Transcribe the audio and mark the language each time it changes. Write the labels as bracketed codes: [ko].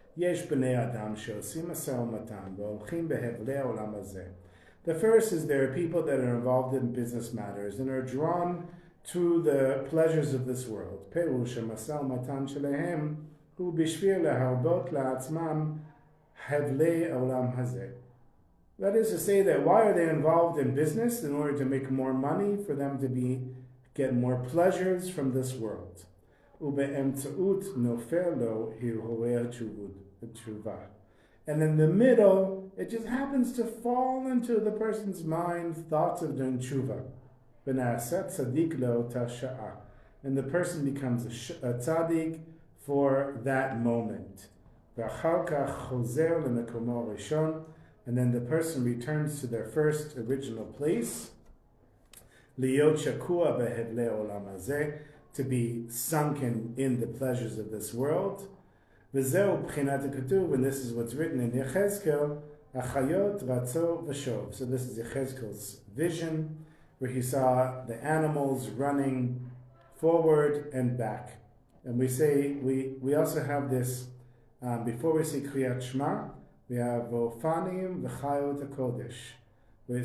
[he] יש בני אדם שעושים משא ומתן והולכים בהבלי העולם הזה. [en] The first is there are people that are involved in business matters and are drawn to the pleasures of this world. [he] פירוש המשא ומתן שלהם הוא בשביל להרבות לעצמם הבלי העולם הזה. [en] That is to say that why are they involved in business? In order to make more money, for them to get more pleasures from this world. [he] ובאמצעות נופל לו הרהורי התשובה. [en] And in the middle, it just happens to fall into the person's mind thoughts of doing tshuva. [he] ונעשה צדיק לאותה שעה. [en] And the person becomes a tzaddik for that moment. [he] ואחר כך חוזר למקומו הראשון. [en] And then the person returns to their first original place, [he] להיות שקוע בהבלי העולם הזה, [en] to be sunken in the pleasures of this world. [he] וזהו בחינת הכתוב, [en] and this is what's written in יחזקאל, [he] החיות רצו ושוב. [en] So this is Yechezkel's vision, where he saw the animals running forward and back. And we say, we also have this, before we say Kriyat Shema, we have [he] Vofanim v'chayot HaKodesh.